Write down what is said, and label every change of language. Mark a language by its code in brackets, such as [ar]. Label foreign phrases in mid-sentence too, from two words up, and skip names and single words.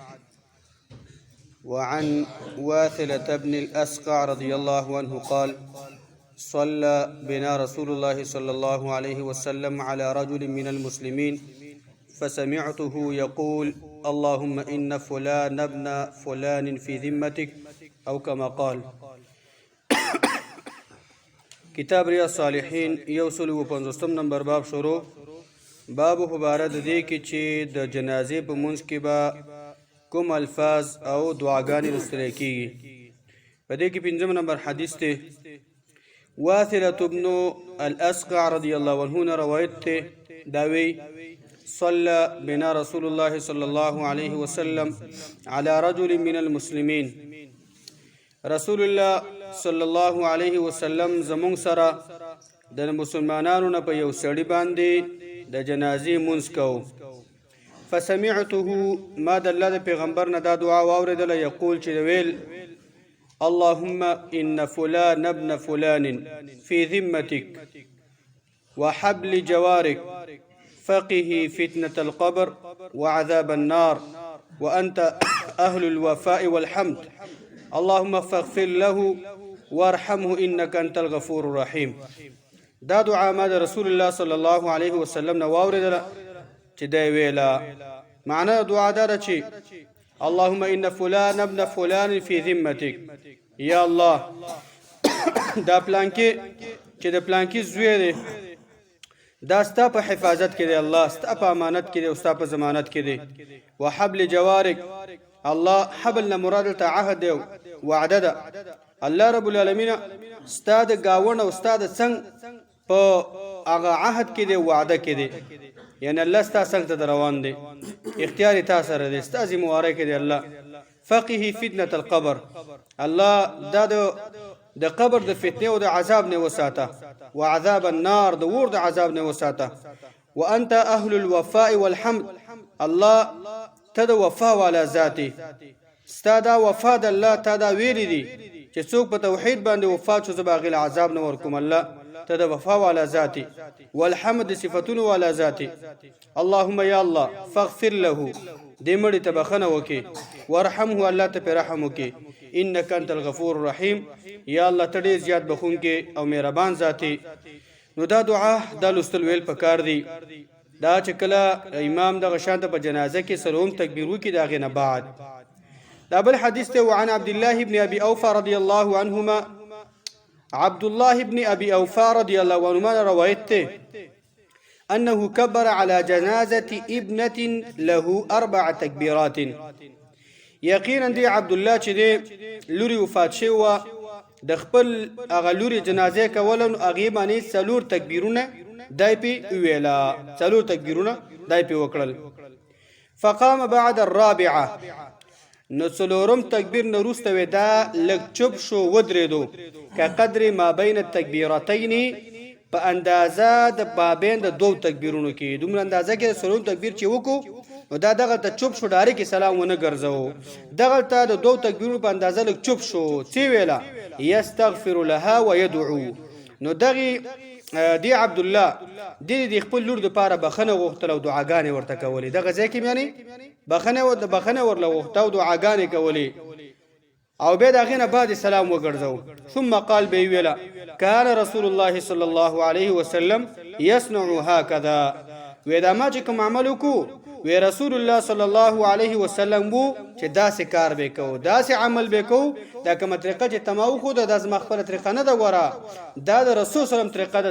[ar] وعن واثلة بن الأسقع رضي الله عنه قال: صلى بنا رسول الله صلى الله عليه وسلم على رجل من المسلمين فسمعته يقول: اللهم إن فلان ابن فلان في ذمتك، أو كما قال. [ps] کتاب ریاض صالحین 150 نمبر باب شروع. باب مبارک دی کی چې د جنازې په منځ کې به کوم الفاظ او دعاګانې لوستل کیږي. په دې کې 5 نمبر حدیث ته واثلة بن الاسقع [ar] رضی الله عنه [ps] روایت ته داوی: [ar] صلى بنا رسول الله صلى الله عليه وسلم على رجل من المسلمين. [ps] رسول الله [ar] صلی الله علیه وسلم [ps] زمونږ سره د مسلمانانو نه په یو سړي باندې د جنازې مونځ کوو. فسمعته، ما د الله د پیغمبر نه دا دعا واورېدله، یقول چې ویل: [ar] اللهم ان فلان ابن فلان في ذمتك وحبل جوارك فقه فتنة القبر وعذاب النار وأنت أهل الوفاء والحمد، اللهم فاغفر له وارحمه انك انت الغفور الرحيم. [ps] دا دعا ما د رسول الله [ar] صلی الله علیه وسلم [ps] نه واورېدله چې دی ویله. معنی دعا دا ده چې [ar] اللهم ان فلان ابن فلان في ذمتك، [ps] یا الله دا پلانکې چې د پلانکې زوی دی دا ستا په حفاظت کې دی، الله ستا په امانت کې دی او ستا په ضمانت کې دی. [ar] وحبل جوارک، [ps] الله حبل نه مراد دلته عهد دی، وعده ده. [ar] الله رب العالمین [ps] ستا د ګاوڼ او ستا د څنګ په هغه عهد کې دی، وعده کې دی، یعنی الله ستا څنګ ته روان دی، اختیار تا سره دی، ستا ذمہواری کې دی الله. [ar] فقه فتنة القبر، [ps] الله دا د قبر د فتنې او د عذاب نه وساته. [ar] وعذاب النار، [ps] د اور د عذاب نه وساته. [ar] وانت اهل الوفاء والحمد، [ps] الله ته د وفا والا ذاتی، ستا دا وفا د الله تا دا ویلی دی چې څوک په توحید باندې وفات شو زه به هغې له عذاب نه ورکوم. الله ته د وفا والا ذاتی، والحمد صفتونو والا ذاتی. [ar] اللهم یا الله فاغفر له، [ps] دې مړي ته بخښنه وکړي. وارحمه، الله ته پرې رحم وکړي. [ar] انک انت الغفور الرحیم، [ps] یا الله ته ډېر زیات بخښونکی او مهربان ذاتی. نو دا دعا دا لوستل ویل پکار دی. دا چې کله امام دغه شانته په جنازه کې سره هم تکبیر وکړي د هغې نه بعد. دا بل حدیث ته [ar] وعن عبد الله بن ابي اوفى رضي الله عنهما، عبد الله بن ابي اوفى رضي الله عنهما [ps] روایت ته [ar] انه كبر على جنازه ابنه له 4 تكبيرات. [ps] یقینا دی عبد الله چې دی لوري وفات شوی و، د خپل هغه لوري جنازه کوله نو هغې باندې 4 تکبیرونه دای پې ویله، 4 تکبیرونه دای پې وکړل. [ar] فقام بعد الرابعه، [ps] نو 4م تکبیر نه وروسته وی دا لږ چوپ شو، ودرېدو. [ar] که قدر ما بین التکبیرتین، [ps] په اندازه د مابین د 2 تکبیرونو کې، دومره اندازه کې د 4م تکبیر چې وکړو نو دا دغلته چوپ شو، ډایرکټ سلام ونه ګرځو. دغلته د 2 تکبیرونو په اندازه لږ چوپ شو. څه ویله؟ [ar] یستغفر لها ویدعو. [ps] نو دغې دی عبد الله د خپل لور دپاره بخښنه غوښتله او دعاګانې ورته کولې. دغه ځای کې یعنې بخښنه ورله غوښته او دعاګانې کولې، او بیا د هغې نه بعد سلام وګرځو. [ar] ثم قال [ps] به ویله: [ar] کان رسول الله صلی الله علیه وسلم یصنع هکذا. [ps] وی دا ما چې کوم عمل وکړو، وی [ar] رسول الله صلی الله علیه وسلم [ps] وو چې داسې کار به کوو، داسې عمل به کوو. دا کومه طریقه چې ته ما وښوده دا زما خپله طریقه نه ده، ګوره دا د رسول [ar] صلی الله علیه وسلم [ps] طریقه ده.